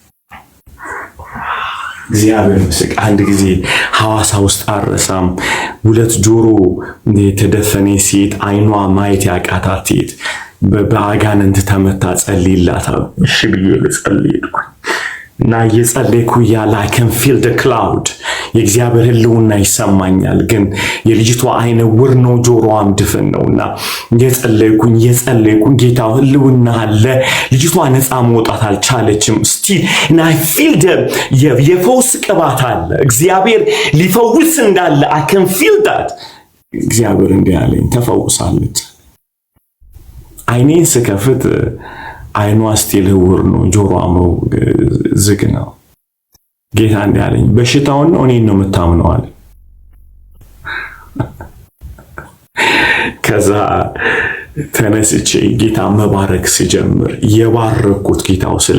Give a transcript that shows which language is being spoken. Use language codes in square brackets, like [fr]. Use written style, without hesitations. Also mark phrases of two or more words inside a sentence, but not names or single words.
[am] እግዚአብሔር ምስክ። አንድ ጊዜ ሐዋሳ ውስጥ አረሳም 2 ጆሮ የተደፈነ ሴት አይኗ ማየት ያቃታት ሴት በአጋንንት ተመታ። ጸልይላታ እሺ ብዬ ልጸልይልኩ እና የጸለይኩ ያለ [en] I can feel the cloud [am] የእግዚአብሔር ህልውና ይሰማኛል። ግን የልጅቷ አይነ ውር ነው፣ ጆሮዋም ድፍን ነውና የጸለይኩኝ ጌታ ህልውና አለ። ልጅቷ ነፃ መውጣት አልቻለችም። [en] still and I feel the [am] የፈውስ ቅባት አለ። እግዚአብሔር ሊፈውስ እንዳለ [en] I can feel that። [am] እግዚአብሔር እንዲህ አለኝ፣ ተፈውሳለች። አይኔን ስከፍት አይኗ ስቲል ህውር ነው፣ ጆሮዋም ዝግ ነው። ጌታ እንዲህ አለኝ፣ በሽታውን ነው እኔን ነው የምታምነው አለ። ከዛ ተነስቼ ጌታ መባረክ ሲጀምር የባረኩት ጌታው